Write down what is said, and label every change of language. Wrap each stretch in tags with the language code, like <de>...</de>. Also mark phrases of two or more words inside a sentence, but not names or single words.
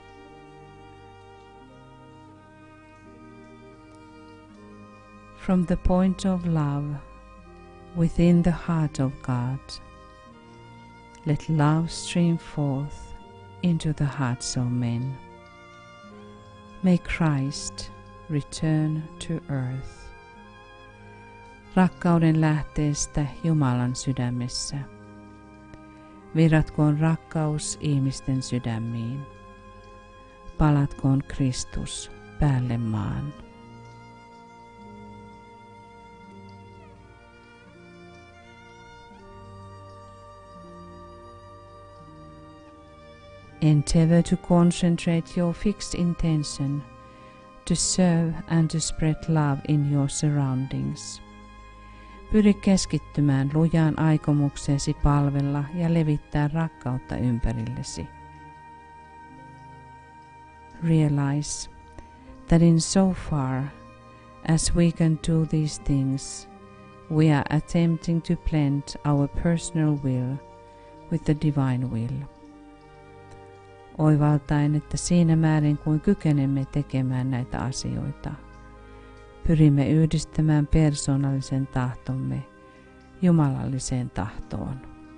<en>From the point of love within the heart of God, let love stream forth into the hearts of men. May Christ return to earth.</en> <fi>Rakkauden lähteestä Jumalan sydämessä. Virratkoon rakkaus ihmisten sydämiin. Palatkoon Kristus päälle maan.</fi> <en>Endeavor to concentrate your fixed intention to serve and to spread love in your surroundings.</en> <fi>Pyri keskittymään lujaan aikomukseesi palvella ja levittää rakkautta ympärillesi.</fi> <en>Realize that in so far as we can do these things, we are attempting to blend our personal will with the divine will.</en> <fi>Oivaltaen, että siinä määrin kuin kykenemme tekemään näitä asioita, pyrimme yhdistämään persoonallisen tahtomme jumalalliseen tahtoon.</fi>